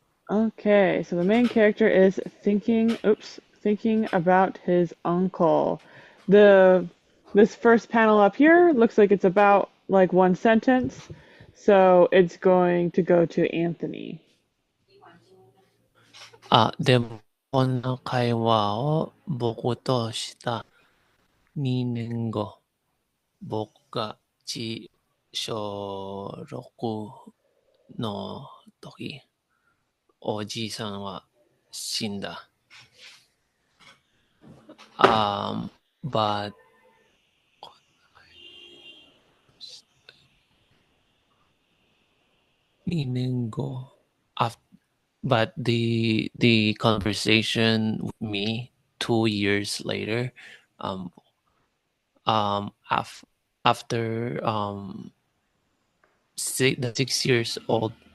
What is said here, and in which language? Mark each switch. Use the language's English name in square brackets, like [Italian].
[English] Okay, so the main character is thinking about his uncle. The this first panel up here looks like it's about like one sentence, so it's going to go to Anthony. [Japanese] あ、でも、この会話を僕とした2年後、僕が小6の時、おじいさんは死んだ。 [English] But 2年後、but the conversation with me 2 years later, um, um, af- after the 6 years old,